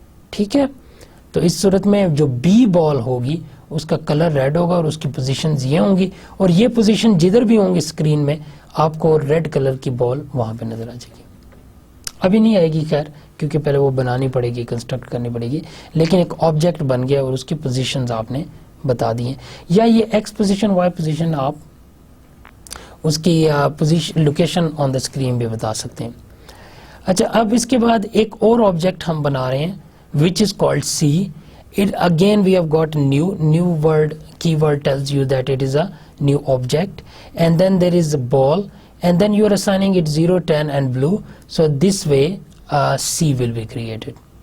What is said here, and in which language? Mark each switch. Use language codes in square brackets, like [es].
[ur] ٹھیک ہے, تو اس صورت میں جو B بال ہوگی اس کا کلر ریڈ ہوگا اور اس کی پوزیشنز یہ ہوں گی, اور یہ پوزیشن جدھر بھی ہوں گی اسکرین میں آپ کو ریڈ کلر کی بال وہاں پہ نظر آ جائے گی. ابھی نہیں آئے گی خیر, کیونکہ پہلے وہ بنانی پڑے گی, کنسٹرکٹ کرنی پڑے گی, لیکن ایک آبجیکٹ بن گیا اور اس کی پوزیشنز آپ نے بتا دی ہیں. یا یہ ایکس پوزیشن وائی پوزیشن آپ اس کی position location on the screen بھی بتا سکتے ہیں. اچھا, اب اس کے بعد ایک اور آبجیکٹ ہم بنا رہے ہیں [en] which is called C. It again we have got new word, keyword tells you that it is a new object, and then there is a ball, and then you are assigning it 0, 10 and blue. So this way C will be created.